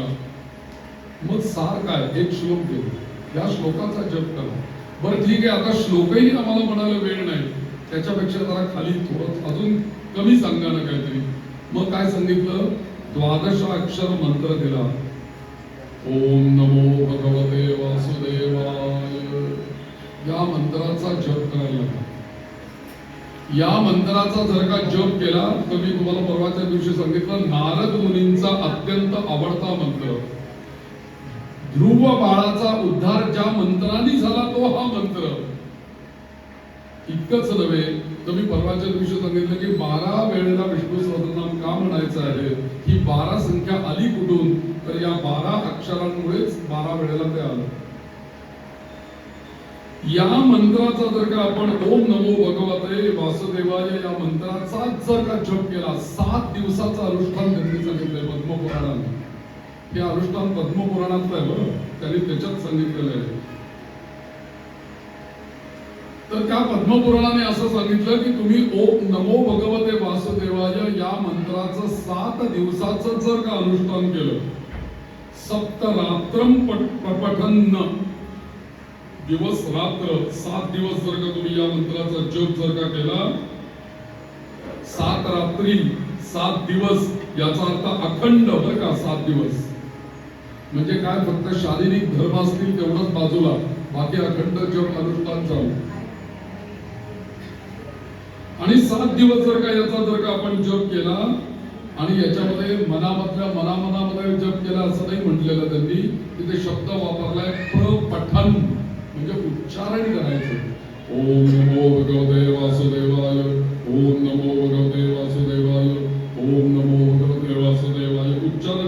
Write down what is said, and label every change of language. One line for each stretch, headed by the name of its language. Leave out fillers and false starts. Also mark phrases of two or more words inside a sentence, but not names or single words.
Marathi: मग सार काय, एक श्लोक दे, या श्लोकाचा जप करा. बरं ठीक आहे, आता श्लोकही आम्हाला म्हणायला वेळ नाही, त्याच्यापेक्षा जरा खाली थोडं अजून कमी सांगा ना काहीतरी. मग काय सांगितलं, 12 अक्षर मंत्र दिला.
Sanskrit: ओम नमो भगवते वासुदेवाय.
Marathi: या मंत्राचा जप करायला लागला. या मंत्राचा जर का जप केला तर मी तुम्हाला परवाच्या दिवशी सांगितलं, नारद मुनींचा अत्यंत आवडता मंत्र, ध्रुव बाळाचा उद्धार ज्या मंत्राने झाला तो हा मंत्र. इतकंच नव्हे तर मी परवाच्या दिवशी सांगितलं की 12 वेळेला विष्णू सहस्रनाम का म्हणायचं आहे. ही 12 संख्या आली कुठून, तर या 12 अक्षरांमुळेच 12 वेळेला ते आलं. या मंत्राचा जर का आपण
Sanskrit: ओम नमो भगवते वासुदेवाय
Marathi: या मंत्राचा जर का जप केला, 7 दिवसाचं अनुष्ठान त्यांनी सांगितलंय पद्मपुराणात. हे अनुष्ठान पद्मपुराणातलं आहे बरं, त्यांनी त्याच्यात सांगितलेलं आहे. तर त्या पद्मपुराणाने असं सांगितलं की तुम्ही
Sanskrit: ओम नमो भगवते वासुदेवाय
Marathi: या मंत्राचं 7 दिवसाचं जर का अनुष्ठान केलं,
Sanskrit: सप्तरात्रम पठन,
Marathi: दिवस रात्र 7 दिवस जर का तुम्ही या मंत्राचा जप जर का केला, 7 रात्री 7 दिवस, याचा अर्थ अखंड बरं का. 7 दिवस म्हणजे काय, फक्त शारीरिक धर्म असतील तेवढंच बाजूला, बाकी अखंड जप अनुष्ठान चालू. आणि 7 दिवस जर का याचा जर का आपण जप केला, आणि याच्यामध्ये मनामध्ये जप केला असं नाही म्हटलेलं त्यांनी, तिथे शब्द वापरलाय प्रपठन, म्हणजे उच्चारण करायचं.
Sanskrit: ओम नमो भगवते वासुदेवाय, ओम नमो भगवते वासुदेवाय, ओम नमो भगवते वासुदेवाय.